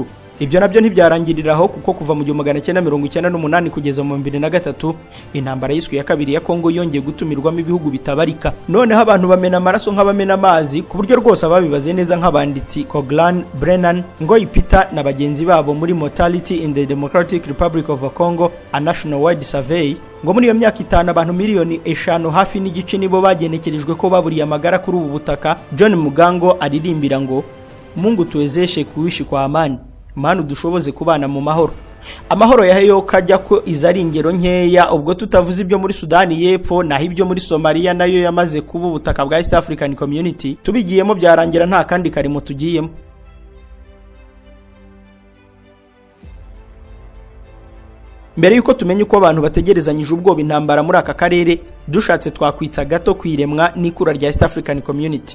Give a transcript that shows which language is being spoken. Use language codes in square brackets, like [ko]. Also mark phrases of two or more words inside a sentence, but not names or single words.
[rw] Ibyo nabyo ntibyarangiriraho, kuko kuva mu 1998 kugeza mu 2003 intambara yiswe ya kabiri ya Kongo yongeye gutumirwamo ibihugu bitabarika. Noneho abantu bamena amaraso nk'abamena amazi, ku buryo rwose ababibaze neza nk'abanditsi Coglan, Brennan, Ngoyi Peter na bagenzi babo muri Mortality in the Democratic Republic of Congo, a National Wide Survey, ngo muri iyo myaka 5 abantu miliyoni 5 hafi n'igice nibo bagenekerejwe ko baburiye amagara kuri ubu butaka. John Mugango aririmbira ngo [sw] Mungu tuwezeshe kuishi kwa amani, [rw] Manu dushoboze kubana mu mahoro. Amahoro yaheyo kajya ko izari ingero nkeya, ubwo tutavuze ibyo muri Sudani y'Epfo naho ibyo muri Somalia nayo yamaze kuba ubutaka bwa East African Community, tubigiyemo byarangira nta kandi karimo tugiyemo. Mbere yuko tumenye uko abantu bategerezanyije ubwoba intambara muri aka karere, dushatse twakwitsa gato kwiremwa n'ikura rya East African Community.